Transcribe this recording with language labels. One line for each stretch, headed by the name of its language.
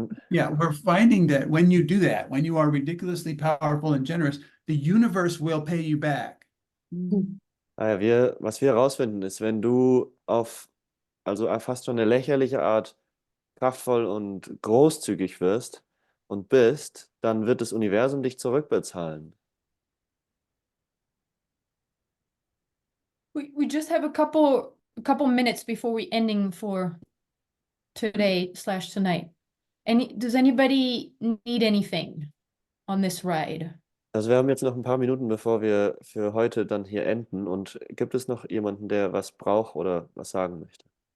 English: Yeah, we're finding that when you do that, when you are ridiculously powerful and generous, the universe will pay you back.
German: Was wir herausfinden, ist, wenn du auf fast schon eine lächerliche Art kraftvoll und großzügig wirst und bist, dann wird das Universum dich zurückbezahlen.
English: We just have a couple minutes before we ending for today/tonight. Does anybody need anything on this ride?
German: Also wir haben jetzt noch ein paar Minuten, bevor wir für heute dann hier enden. Und gibt es noch jemanden, der was braucht oder was sagen möchte?